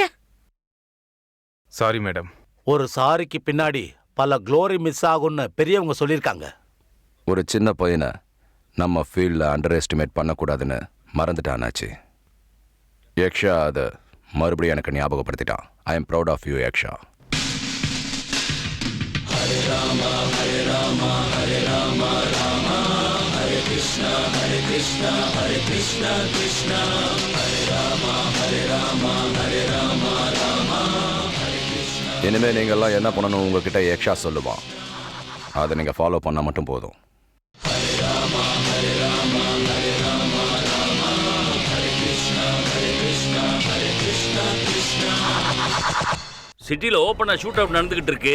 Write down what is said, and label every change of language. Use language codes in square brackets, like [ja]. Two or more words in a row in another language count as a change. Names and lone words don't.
[en] sorry madam. [ta] ஒரு சாரிக்கு பின்னாடி பல [en] glory miss [ta] ஆகும்னு பெரியவங்க சொல்லியிருக்காங்க. ஒரு சின்ன பையனை நம்ம ஃபீல்டில் [en] under estimate [ta] பண்ணக்கூடாதுன்னு மறந்துட்டானாச்சு. யக்ஷா அதை மறுபடியும் எனக்கு ஞாபகப்படுத்திட்டான். [en] I am proud of you யக்ஷா. [sa] हरे राम हरे राम हरे राम राम हरे कृष्णा हरे कृष्णा हरे कृष्णा कृष्णा हरे राम हरे राम हरे राम राम हरे कृष्णा. [ta] இனிமேல் நீங்கள்லாம் என்ன பண்ணணும் உங்ககிட்ட யக்ஷா சொல்லுவான். அதை நீங்கள் ஃபாலோ பண்ணால் மட்டும் போதும். [sa] हरे राम हरे राम हरे राम राम हरे कृष्णा हरे कृष्णा हरे कृष्णा कृष्णा. [ta] சிட்டில ஓப்பனா [en] shoot out [ta] நடந்துகிட்டு இருக்கு.